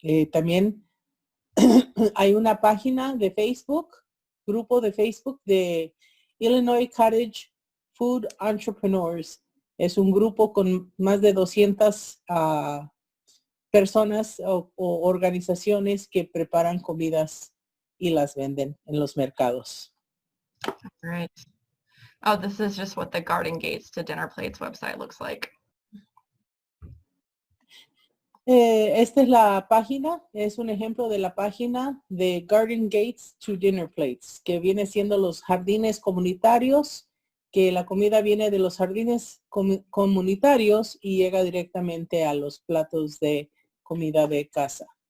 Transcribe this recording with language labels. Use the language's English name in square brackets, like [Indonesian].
[Spanish] También hay una página de Facebook, grupo de Facebook de Illinois Cottage Food Entrepreneurs. Es un grupo con más de 200 personas o organizaciones que preparan comidas y las venden en los mercados. [English] Right. Oh, this is just what the Garden Gates to Dinner Plates website looks like. [Spanish] Esta es la página, es un ejemplo de la página de Garden Gates to Dinner Plates, que viene siendo los jardines comunitarios, que la comida viene de los jardines comunitarios y llega directamente a los platos de comida de casa.